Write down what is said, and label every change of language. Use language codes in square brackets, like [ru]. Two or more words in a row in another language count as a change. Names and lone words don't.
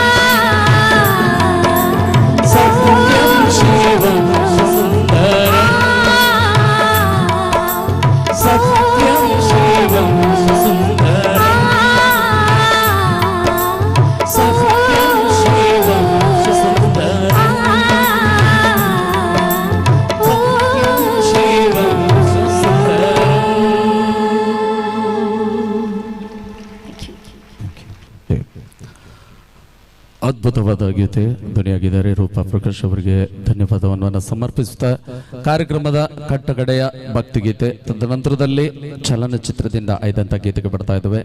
[sa] सत्यं शिवं सुंदरं सत्यं शिवं सुंदरं सत्यं शिवं सुंदरं [kn] ಅದ್ಭುತವಾದ ಗೀತೆ ಧ್ವನಿಯಾಗಿದ್ದಾರೆ ರೂಪಾ ಪ್ರಕಾಶ್ ಅವರಿಗೆ ಧನ್ಯವಾದವನ್ನು ಸಮರ್ಪಿಸುತ್ತಾ ಕಾರ್ಯಕ್ರಮದ ಕಟ್ಟಕಡೆಯ ಭಕ್ತಿಗೀತೆ ತದನಂತರದಲ್ಲಿ ಚಲನಚಿತ್ರದಿಂದ ಆಯ್ದಂಥ ಗೀತೆಗೆ ಬರ್ತಾ ಇದ್ದಾವೆ.